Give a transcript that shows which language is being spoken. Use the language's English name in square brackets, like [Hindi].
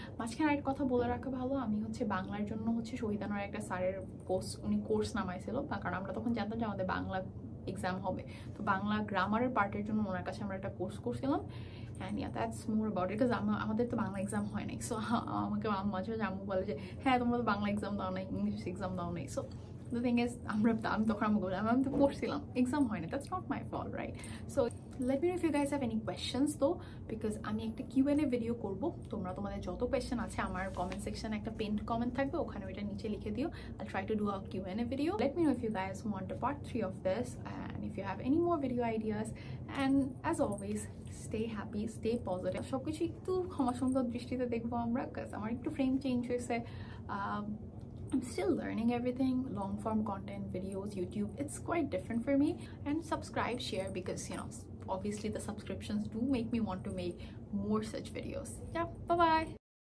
[Bangla] মাঝখানে আরেকটা কথা বলে রাখা ভালো, আমি হচ্ছে বাংলার জন্য হচ্ছে শহীদানোর একটা স্যারের কোর্স নামাইছিল, কারণ আমরা তখন জানতাম যে আমাদের বাংলা এক্সাম হবে, তো বাংলা গ্রামারের পার্টের জন্য ওনার কাছে আমরা একটা কোর্স করছিলাম। [English] and yeah that's more about it, [Bangla] because আমাদের তো বাংলা এক্সাম হয় নাই। সো আমাকে মাঝে মাঝে আম্মু বলে যে হ্যাঁ তোমরা তো বাংলা এক্সাম দাও নাই, ইংলিশ এক্সাম দাও নাই। সো দ্য থিং ইজ আমি তখন আমাকে বললাম আমি তো পড়ছিলাম, এক্সাম হয় না, [English] That's not my fault, right? So let me know if you guys have any questions though, because [Bangla] আমি একটা Q&A ভিডিও করব। তোমরা তোমাদের যত কোয়েশ্চেন আছে আমার কমেন্ট সেকশনে একটা পিন্ড কমেন্ট থাকবে, ওখানে ওইটা নিচে লিখে দিও। [English] I'll try to do a Q&A video. Let me know if you guys want a part 3 of this, and if you have any more video ideas. And as always, stay happy, stay positive. [Bangla] সবকিছু একটু ক্ষমা সুন্দর দৃষ্টিতে দেখবো আমরা, কারণ আমার একটু ফ্রেম চেঞ্জ হয়েছে। [English] I'm still learning everything, long form content, videos, YouTube, it's quite different for me. And subscribe, share, because obviously the subscriptions do make me want to make more such videos. Yeah, bye bye.